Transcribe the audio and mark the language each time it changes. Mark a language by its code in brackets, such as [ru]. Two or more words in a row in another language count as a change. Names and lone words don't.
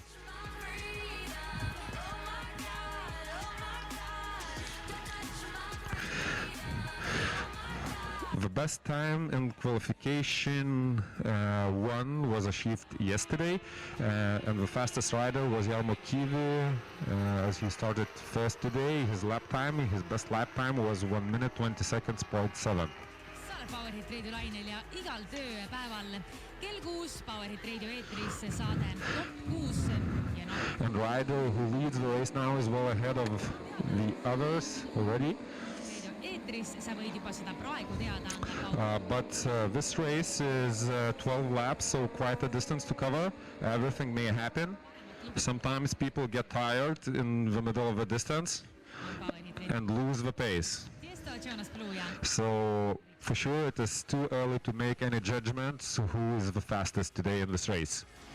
[en] The best time in qualification one was achieved yesterday, and the fastest rider was Jarmo Kivi, as he started first today. His best lap time was 1 minute 20 seconds, 0.7. [et] Powerhit Radio lainel ja igal tööpäeval kell 6 Powerhit Radio eetris saade Top 6 ja [en] And rider who leads the race now is well ahead of the others already. [et] eetris, sa võid juba seda praegu teada anda. [en] But this race is 12 laps, so quite a distance to cover. Everything may happen. Sometimes people get tired in the middle of the distance and lose the pace. So for sure it is too early to make any judgments who is the fastest today in this race.